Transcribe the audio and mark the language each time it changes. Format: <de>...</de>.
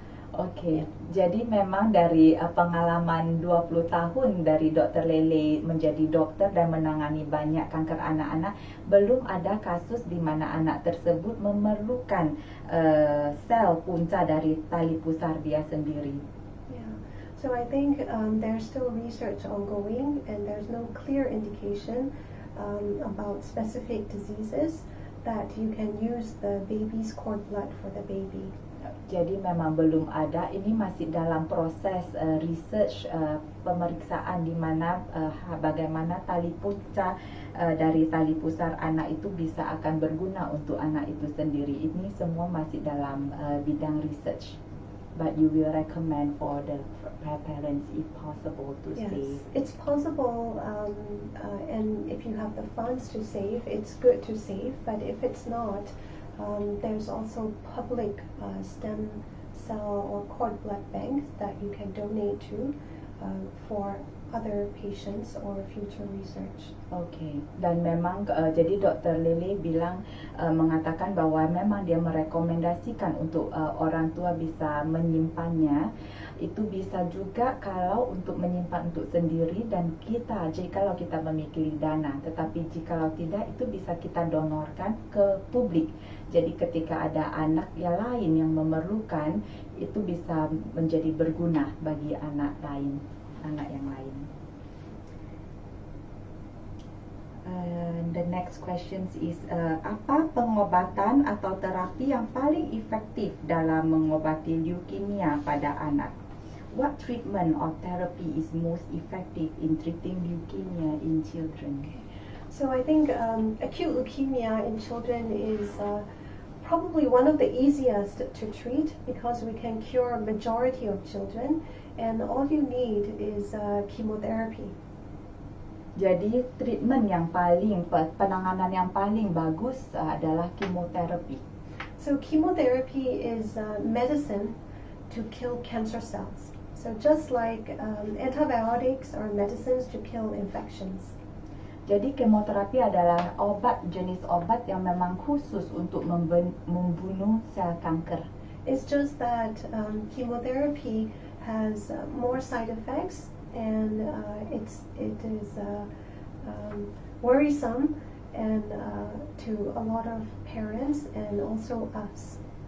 <id>Oke, jadi memang dari pengalaman 20 tahun dari Dr. Lele menjadi dokter dan menangani banyak kanker anak-anak, belum ada kasus di mana anak tersebut memerlukan sel punca dari tali pusar dia sendiri.</id> <en>Yeah. So I think there's still research ongoing and there's no clear indication about specific diseases that you can use the baby's cord blood for the baby.</en> <id>Jadi memang belum ada, ini masih dalam proses research pemeriksaan di mana bagaimana tali punca dari tali pusar anak itu bisa akan berguna untuk anak itu sendiri. Ini semua masih dalam bidang research.</id> <en>But you will recommend for the parents if possible to Yes, save. it's possible, and if you have the funds to save, it's good to save. But if it's not, there's also public stem cell or cord blood banks that you can donate to for other patients or future research.</en> <id>Oke, dan memang jadi Dr. Lily bilang mengatakan bahwa memang dia merekomendasikan untuk orang tua bisa menyimpannya. Itu bisa juga kalau untuk menyimpan untuk sendiri dan kita jikalau kita memiliki dana, tetapi jikalau tidak itu bisa kita donorkan ke publik. Jadi ketika ada anak yang lain yang memerlukan, itu bisa menjadi berguna bagi anak yang lain.</id> <en>The next question is</en> <id>apa pengobatan atau terapi yang paling efektif dalam mengobati leukemia pada anak?</id> <en>What treatment or therapy is most effective in treating leukemia in children? So I think acute leukemia in children is probably one of the easiest to treat because we can cure a majority of children, and all you need is chemotherapy.</en> <id>Jadi treatment yang penanganan yang paling bagus adalah chemotherapy.</id> <en>So chemotherapy is medicine to kill cancer cells. So just like antibiotics are medicines to kill infections.</en> <id>Jadi kemoterapi adalah jenis obat yang memang khusus untuk membunuh sel kanker.</id> <en>It's just that chemotherapy has more side effects and it is worrisome and to a lot of parents and also us.</en>